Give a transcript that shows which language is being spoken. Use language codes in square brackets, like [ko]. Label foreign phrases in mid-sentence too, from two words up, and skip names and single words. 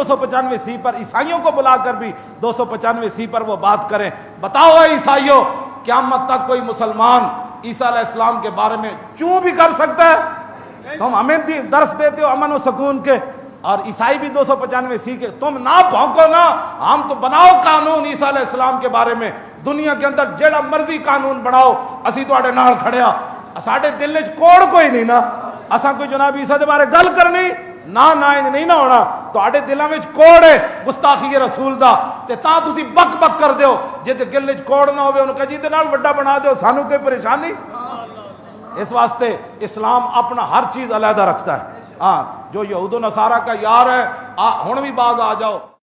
[ur] 295 پر عیسائیوں کو بلا کر بھی 295 پر وہ بات کریں بتاؤ اے عیسائیوں قیامت تک کوئی مسلمان عیسیٰ علیہ السلام کے بارے میں چوں بھی کر سکتا ہے تم ہمیں درس دیتے ہو امن و سکون کے اور عیسائی بھی 295 کے تم نہ بھونکو نا ہم تو بناؤ قانون عیسیٰ علیہ السلام کے بارے میں دنیا کے اندر [pa] جیڑا مرضی قانون بناؤ اسی تواڈے نال کھڑیا ساڈے دل وچ کوڑ کوئی نہیں نا اساں کوئی جناب عیسیٰ دے بارے گل کرنی نہ نہیں نہ ہونا تواڈے دلاں وچ کوڑ ہے گستاخی رسول دا ਤੇ ਤਾਂ ਤੁਸੀਂ ਬਕ ਬਕ ਕਰਦੇ ਹੋ। ਜੇ ਤੇ ਗਿੱਲ ਚ ਕੋੜ ਨਾ ਹੋਵੇ ਉਹਨੂੰ ਕਹੇ ਜੀ ਇਹਦੇ ਨਾਲ ਵੱਡਾ ਬਣਾ ਦਿਓ, ਸਾਨੂੰ ਕੋਈ ਪਰੇਸ਼ਾਨੀ। [ur] اس واسطے اسلام اپنا ہر چیز علیحدہ رکھتا ہے۔ ہاں جو یہود و نصارہ کا یار ہے، ہن بھی باز آ جاؤ۔